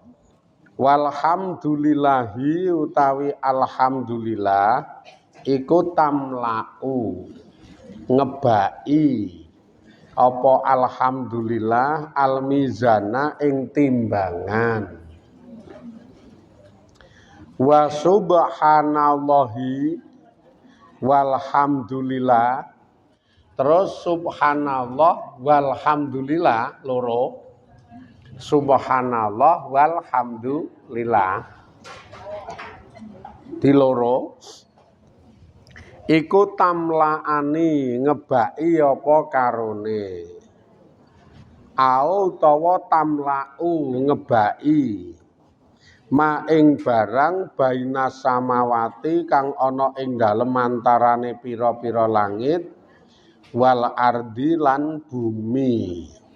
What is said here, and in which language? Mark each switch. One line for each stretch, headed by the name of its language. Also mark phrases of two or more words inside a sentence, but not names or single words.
Javanese: Walhamdulillahi utawi alhamdulillah iku tamlau ngebaki apa alhamdulillah al-mizana ing timbangan.
Arabic: وسبحان الله والحمد لله.
Javanese: Terus
Arabic: سبحان الله والحمد لله
Javanese: loro.
Arabic: سبحان الله والحمد لله
Javanese: di loro iku tamlaani ngebaki apa karone au utawa tamlau ngebaki ma ing barang
Arabic: بين السماوات
Javanese: kang ana ing dalem antarane pira-pira langit
Arabic: والأرض
Javanese: lan bumi.